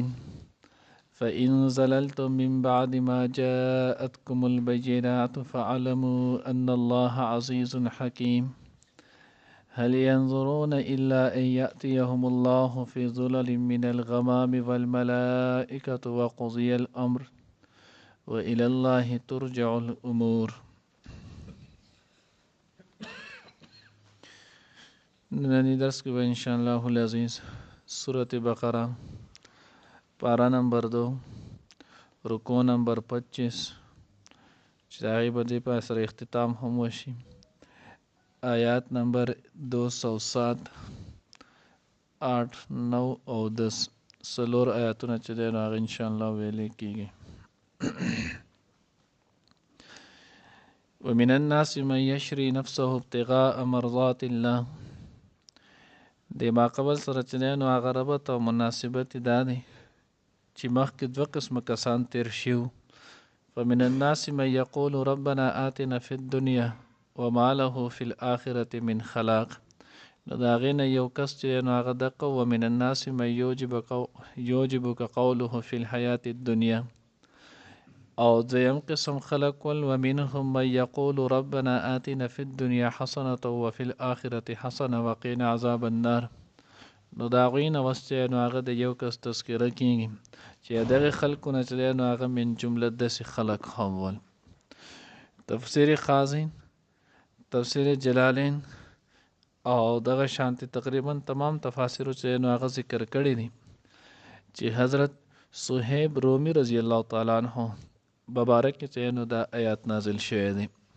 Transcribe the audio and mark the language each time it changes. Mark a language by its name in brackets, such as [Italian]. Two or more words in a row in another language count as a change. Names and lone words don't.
[Arabic] فإن زللتم من بعد ما جاءتكم البينات فاعلموا أن الله عزيز حكيم. هل ينظرون إلا أن يأتيهم الله في ظلل من الغمام والملائكة وقضي الأمر وإلى الله ترجع الأمور. [Pashto] ننني درس کې [Arabic] إن شاء الله العزيز [Pashto] سورة بقرة پارا نمبر 2 رکو نمبر 25 چې هغې به دې په سره اختتام هم وشي. آیات نمبر 207 8 9 او 10 څلور آیاتونه چې دی نو هغه انشاءالله ویلې کېږي. [Arabic] ومن الناس من يشري نفسه ابتغاء مرضات الله. [Pashto] د ما قبل سره چې دی نو هغه ربط او مناسبت دا دی چې مخکې دوه قسمه کسان تیر شیو. [Arabic] فمن الناس من يقول ربنا آتنا في الدنيا وما له في الآخرة من خلاق. [Pashto] نو د هغې نه یو کس چې نو هغه دقه [Arabic] ومن الناس من يعجبك قوله في الحياة الدنيا. [Pashto] او دویم قسم خلق ول [Arabic] ومنهم من يقول ربنا آتنا في الدنيا حسنة وفي الآخرة حسنة وقنا عذاب النار. [Pashto] نو د هغوی نه وس چې نو هغه د یو کس تذکره کېږي چې دغه خلکونه چې دی نو هغه من جمله داسې خلق هم ول. تفسیر خازن، تفسیر جلالین او دغه شانتی تقریبا تمام تفاسیرو چې نو هغه ذکر کړي دي چې حضرت صہیب رومی [Arabic] رضی الله تعالی عنہ [Pashto] مبارک چې نو دا آیات نازل شوی دی.